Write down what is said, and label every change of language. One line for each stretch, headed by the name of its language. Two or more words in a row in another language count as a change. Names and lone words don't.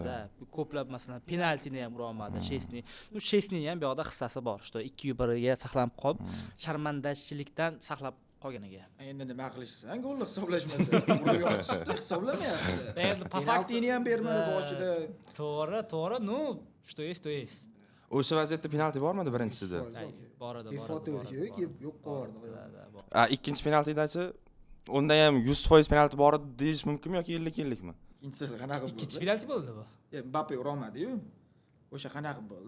Uzbek: Ko'plab masalan penaltini ham ura olmadi Chesney. Chesney ham bu yoqda hissasi bor, что 2-1 ga saqlanib qolib, sharmandachilikdan saqlab qolganiga. Endi nima qilishsan? Golni hisoblashmasa, urib yotishni hisoblamayapti. Endi penaltini ham bermadi boshida. To'g'ri,
Russian: ну, что есть, то есть.
Uzbek: O'sha vaziyatda penalti bormidi birinchisida? Bor edi. Yo'q qo'yardi. Ikkinchi penaltidachi unda ham 100% penalti bor edi deyish mumkinmi yoki 50-50mi? Ikkinchisi qanaqa bo'ldi? Ikkinchi penalti bo'ldi bu. Mbappe ura olmadi-yu. O'sha qanaqa bo'ldi?